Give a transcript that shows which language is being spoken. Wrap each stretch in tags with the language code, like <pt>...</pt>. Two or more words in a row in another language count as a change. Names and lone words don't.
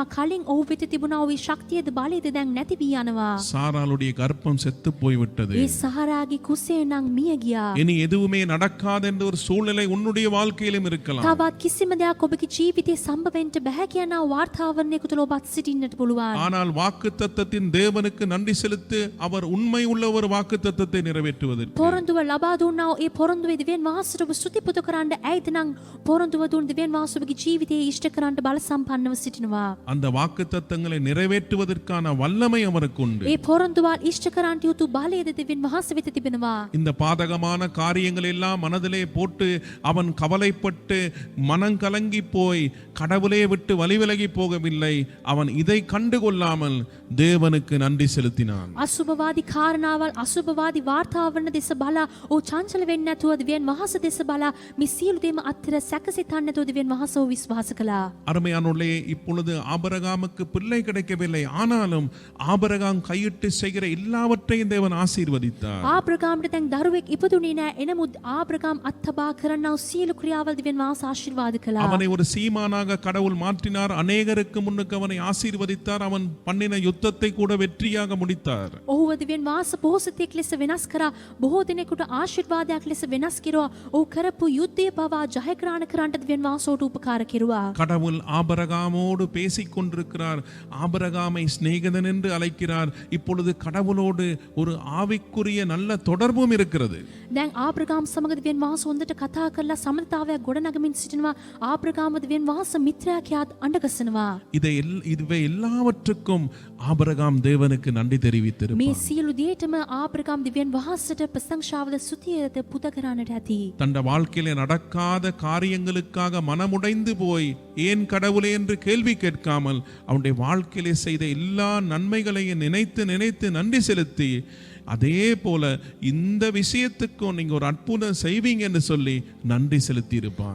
<si>කලින් ඔහු වෙත තිබුණා වූ ශක්තියද බලයද දැන් නැති වී යනවා.</si> <ta>சாராளுடைய கர்ப்பம் செத்து போய்விட்டது.</ta> <si>ඒ සහරාගේ කුසේ නම් මිය ගියා.</si> <ta>இனி எதுவுமே நடக்காது என்ற ஒரு சூழ்நிலை உன்னுடைய வாழ்க்கையிலும் இருக்கலாம்.</ta> <si>තවත් කිසිම දෙයක් ඔබගේ ජීවිතේ සම්භවෙන්න බෑ කියන වාර්තාවරණයක තුල ඔබත් සිටින්නට පුළුවන්.</si> <ta>ஆனால் வாக்குத்தத்தத்தின் தேவனுக்கு நன்றி செலுத்து. அவர் உண்மை உள்ள ஒரு வாக்குத்தத்தத்தை நிறைவேற்றுவதற்கு.</ta> <si>පොරොන්දුව ලබා දුන්නා වූ ඒ පොරොන්දුවේ දිව්‍යන් වහන්සේට ඔබ ස්තුති පුද කරන්න ඇයිද නම් පොරොන්දුව දුන් දිව්‍යන් වහන්සේ ඔබගේ ජීවිතයේ ඉෂ්ට කරන්න බල සම්පන්නව සිටිනවා.</si> <ta>அந்த வாக்குத்தத்தங்களை நிறைவேற்றுவதற்கான வல்லமை அவருக்கு உண்டு.</ta> <si>ඒ පොරොන්දුවල් ඉෂ්ට කරන්න යුතු බලයද දිව්‍යන් වහන්සේ වෙත තිබෙනවා.</si> <ta>இந்த பாதகமான காரியங்கள் எல்லாம் மனதிலே போட்டு அவன் கவலைப்பட்டு மனம் கலங்கி போய் கடவுளை விட்டு வழிவிலகி போகவில்லை. அவன் இதை கண்டுகொள்ளாமல் தேவனுக்கு நன்றி செலுத்தினான்.</ta> <si>අසුභවාදී කාරණාවල් අසුභවාදී වාර්තාවරණ දෙස බලා ඔහු චංචල වෙන්නේ නැතුව දිව්‍යන් වහන්සේ දෙස බලා මේ සියලු දේම අත්තර සැකසිතන්නේ නැතුව දිව්‍යන් වහන්සේ ඔහු විශ්වාස කළා.</si> <ta>அருமையானவர்களே, இப்பொழுது ஆபிரகாமுக்கு பிள்ளை கிடைக்கவில்லை. ஆனாலும் ஆபிரகாம் கையிட்டு செய்கிற எல்லாவற்றையும் தேவன் ஆசீர்வதித்தார்.</ta> <si>ආබ්‍රහාම්ට දැන් දරුවෙක් ඉපදුනේ නැහැ. එනමුත් ආබ්‍රහාම් අත්බා කරන්නා වූ සියලු ක්‍රියාවල් දිව්‍යන් වහන්සේ ආශිර්වාද කළා.</si> <ta>அவனை ஒரு சீமானாக கடவுள் மாற்றினார். அநேகருக்கு முன்னுக்கு அவனை ஆசீர்வதித்தார். அவன் பண்ணின யுத்தத்தை கூட வெற்றியாக முடித்தார்.</ta> <si>ඔහුව දිව්‍යන් වහන්සේ පොහොසතෙක් ලෙස වෙනස් කරා. බොහෝ දිනෙකට ආශිර්වාදයක් ලෙස වෙනස් කෙරුවා. ඔහු කරපු යුද්ධය පවා ජයග්‍රහණ කරන්නට දිව්‍යන් වහන්සේ ඔහුට උපකාර කෙරුවා.</si> <ta>கடவுள் ஆபிரகாமோடு பேசிக் கொண்டிருக்கிறார். ஆபிரகாமை சிநேகிதன் என்று அழைக்கிறார். இப்பொழுது கடவுளோடு ஒரு ஆவிக்குரிய நல்ல தொடர்பும் இருக்கிறது.</ta> <si>දැන් ආබ්‍රහාම් සමග දිව්‍යන් වහන්සේ හොඳට කතා කරලා සමතාවයක් ගොඩනගමින් සිටිනවා. ආබ්‍රහාම දිව්‍යන් වහන්සේ මිත්‍රයා කියාත් අඬගසනවා.</si> <ta>இவை எல்லாவற்றுக்கும் ஆபிரகாம் தேவனுக்கு நன்றி</ta> <si>මේ</si> <ta>தெரிவித்திருப்பார்.</ta> <si>සියලු දේටම ආබ්‍රහාම් දිව්‍යන් වහන්සේට ප්‍රශංසාවද ස්තුතියද පුද කරන්නට ඇති.</si> <ta>தன் வாழ்க்கையில நடக்காத காரியங்களுக்காக மனமுடைந்து போய் ஏன் கடவுளே என்று கேள்வி கேட்காமல் அவனுடைய வாழ்க்கையிலே செய்த எல்லா நன்மைகளையும் நினைத்து நினைத்து நன்றி செலுத்தி, அதே போல இந்த விஷயத்துக்கும் நீங்க ஒரு அற்புதம் செய்வீங்க என்று சொல்லி நன்றி செலுத்தி இருப்பான்.</ta>